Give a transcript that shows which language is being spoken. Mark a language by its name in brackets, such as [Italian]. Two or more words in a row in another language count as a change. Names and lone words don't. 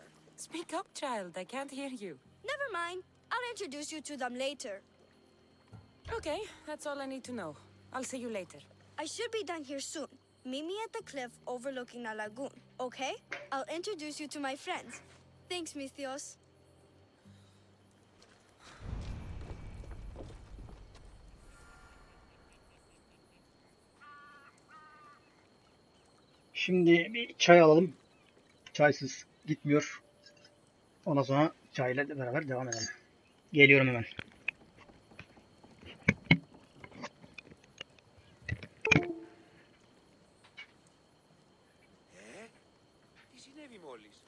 [English] Speak up, child. I can't hear you. Never mind. I'll introduce you to them later. Okay, that's all I need to know. I'll see you later. I should be done here soon. Meet me at the cliff overlooking the lagoon, okay? I'll introduce you to my friends. Thanks, Misthios. [Turkish] Şimdi bir çay alalım. Çaysız gitmiyor. Ondan sonra çayla beraber devam edelim. Geliyorum hemen. [Greek] Τι συνέβη μόλις?